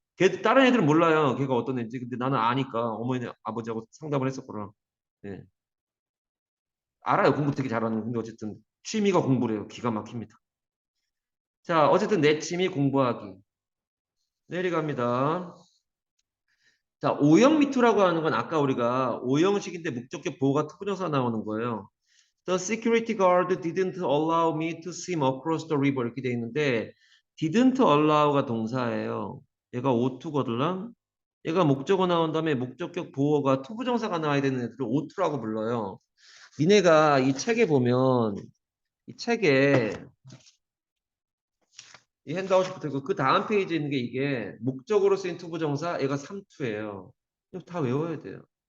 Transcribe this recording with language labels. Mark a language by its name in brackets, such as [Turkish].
[Korean] 걔 다른 애들은 몰라요. 걔가 어떤 애인지. 근데 나는 아니까 어머니 아버지하고 상담을 했었거든. 예. 알아요. 공부 되게 잘하는 거. 근데 어쨌든 취미가 공부래요. 기가 막힙니다. 자, 어쨌든 내 취미 공부하기. 내려갑니다. 자, 오형 미투라고 하는 건 아까 우리가 오형식인데 목적격 보호가 투부정사 나오는 거예요. [English] The security guard didn't allow me to swim across the river [Korean] 이렇게 돼 있는데 [English] didn't allow가 동사예요. [Korean] 얘가 오투거들랑 얘가 목적어 나온 다음에 목적격 보호가 투부정사가 나와야 되는 애들을 오투라고 불러요. 니네가 이 책에 보면 이 책에 이 핸드아웃부터 있고 그 다음 페이지에 있는 게 이게 목적으로 쓰인 투부정사 얘가 3투예요. 이거 다 외워야 돼요.